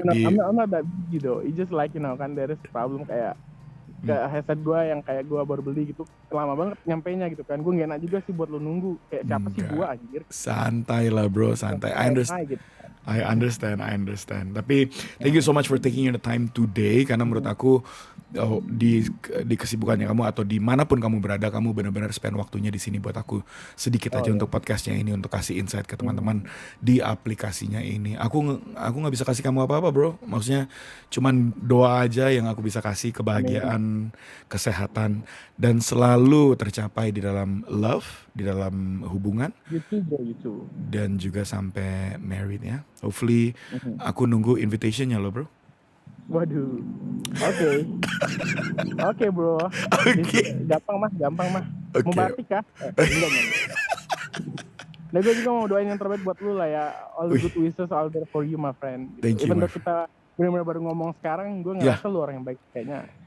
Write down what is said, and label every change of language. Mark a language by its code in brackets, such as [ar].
[en] I'm not that busy though. It's just like [id] kan [en] there is problem [id] kayak headset gue yang kayak gue baru beli gitu, lama banget nyampainya gitu kan. Gue gak enak juga sih buat lo nunggu. Kayak siapa sih gue anjir. Santai lah bro, santai. [en] I understand. [id] Tapi [en] thank you so much for taking your time today. [id] Karena menurut aku di kesibukannya kamu atau dimanapun kamu berada, kamu benar-benar spend waktunya di sini buat aku sedikit aja untuk podcastnya ini, untuk kasih insight ke teman-teman di aplikasinya ini. Aku nggak bisa kasih kamu apa-apa bro. Maksudnya cuman doa aja yang aku bisa kasih, kebahagiaan, kesehatan, dan selalu tercapai di dalam love, di dalam hubungan. [en] YouTube. [id] Dan juga sampai married ya. [en] Hopefully [id] aku nunggu invitationnya lo bro. Waduh. Oke bro. Oke. Gampang mah. Okay. Mau batik kah? Enggak. Nah gue juga mau doain yang terbaik buat lu lah ya. [en] All the good wishes all there for you my friend. Thank you. Even though [id] kita benar-benar baru ngomong sekarang, gue ngerasa lu orang yang baik kayaknya.